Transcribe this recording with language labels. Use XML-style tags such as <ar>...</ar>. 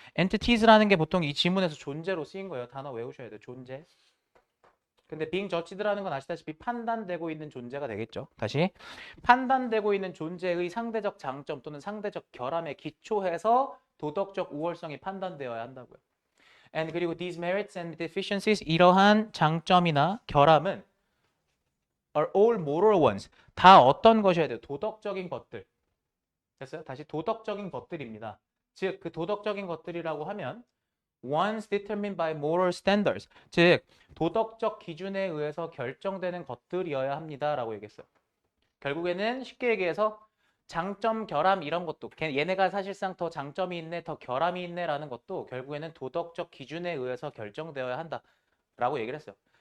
<ko>entities라는 게 보통 이 지문에서 존재로 쓰인 거예요. 단어 외우셔야 돼요. 존재. 근데 being judged라는 건 아시다시피 판단되고 있는 존재가 되겠죠. 다시 판단되고 있는 존재의 상대적 장점 또는 상대적 결함에 기초해서 도덕적 우월성이 판단되어야 한다고요.</ko> <en>And</en> <ko>그리고</ko> <en>these merits and deficiencies</en> <ko>이러한 장점이나 결함은</ko> <en>are all moral ones.</en> <ko>다 어떤 것이어야 돼요? 도덕적인 것들. 됐어요? 다시 도덕적인 것들입니다. 즉 그 도덕적인 것들이라고 하면</ko> <en>ones determined by moral standards.</en> <ko>즉 도덕적 기준에 의해서 결정되는 것들이어야 합니다라고 얘기했어요. 결국에는 쉽게 얘기해서 장점, 결함 이런 것도 얘네가 사실상 더 장점이 있네, 더 결함이 있네라는 것도 결국에는 도덕적 기준에 의해서 결정되어야 한다라고 얘기를 했어요.</ko>